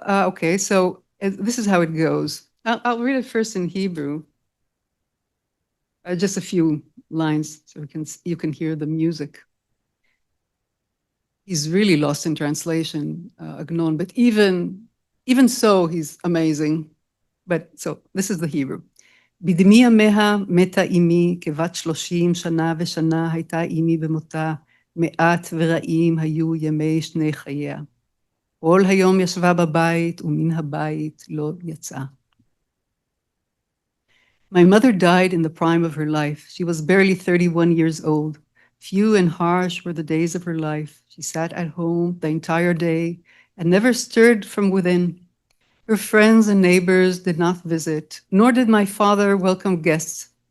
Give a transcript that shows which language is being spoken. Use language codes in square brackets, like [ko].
[en] Okay, so this is how it goes. I'll read it first in Hebrew. Just a few lines so you can hear the music. He's really lost in translation, Agnon, but even Even so, he's amazing. But so this is the Hebrew. [he] בדמי ימיה מתה אמי, כבת 30 שנה ושנה הייתה אמי במותה, מעט ורעים היו ימי שני חייה. כל היום ישבה בבית, ומן הבית לא יצאה. [en] My mother died in the prime of her life. She was barely 31 years old. Few and harsh were the days of her life. She sat at home the entire day and never stirred from within. Her friends and neighbors did not visit, nor did my father welcome guests.